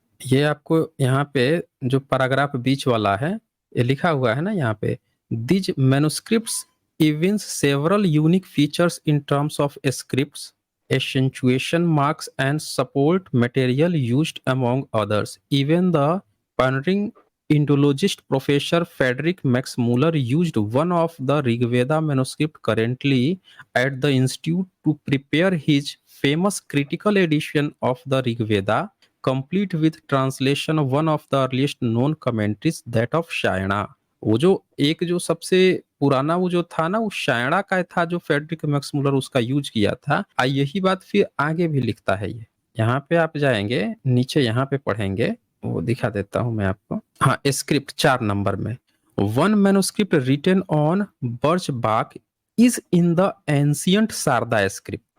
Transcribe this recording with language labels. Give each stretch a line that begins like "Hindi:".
Hindi: ये आपको यहाँ पे जो पैराग्राफ बीच वाला है, ये लिखा हुआ है ना यहाँ पे,
English: These manuscripts evince several unique features in terms of scripts, accentuation marks and support material used among others. Even the pioneering Indologist Professor Frederick Max Muller used one of the Rigveda manuscript currently at the institute to prepare his famous critical edition of the Rigveda, complete with translation of one of the earliest known commentaries, that of Shayana.
Hindi: वो जो एक जो सबसे पुराना वो जो था ना, वो शायणा का था, जो फेडरिक मैक्स मुलर उसका यूज किया था। यही बात फिर आगे भी लिखता है ये। यहाँ पे आप जाएंगे नीचे, यहाँ पे पढ़ेंगे, वो दिखा देता हूँ मैं आपको। हाँ, स्क्रिप्ट 4 नंबर में,
English: One manuscript written on birch bark is in the ancient Sharada script.